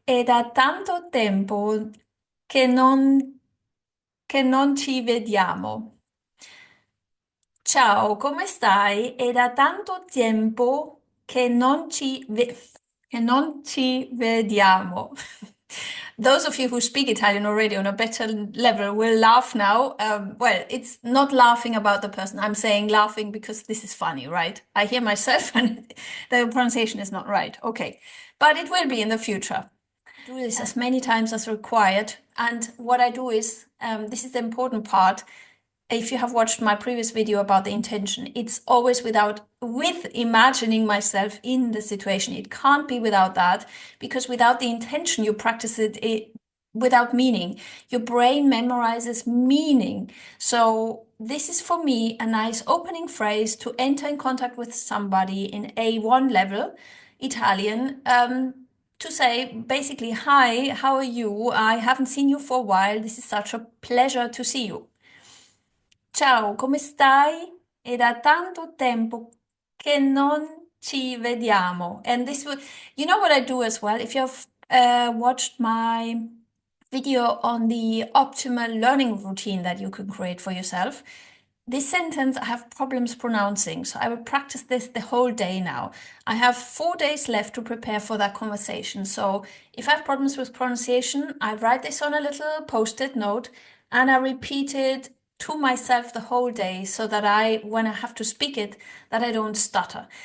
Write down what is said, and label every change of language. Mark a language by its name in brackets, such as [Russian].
[Italian] È da tanto tempo che non ci vediamo. Ciao, come stai? È da tanto tempo che non ci vediamo. [English] Those of you who speak Italian already on a better level will laugh now. Well, it's not laughing about the person. I'm saying laughing because this is funny, right? I hear myself and the pronunciation is not right. Okay. But it will be in the future. Do this as many times as required. And what I do is, this is the important part. If you have watched my previous video about the intention, it's always with imagining myself in the situation. It can't be without that, because without the intention, you practice it without meaning. Your brain memorizes meaning. So this is for me a nice opening phrase to enter in contact with somebody in A1 level Italian, to say basically, hi, how are you? I haven't seen you for a while. This is such a pleasure to see you. [Italian] Ciao, come stai? È da tanto tempo che non ci vediamo. [English] And this would, you know what I do as well? If you've watched my video on the optimal learning routine that you can create for yourself, this sentence I have problems pronouncing, so I will practice this the whole day now. I have 4 days left to prepare for that conversation. So if I have problems with pronunciation, I write this on a little post-it note and I repeat it to myself the whole day so that when I have to speak it, that I don't stutter.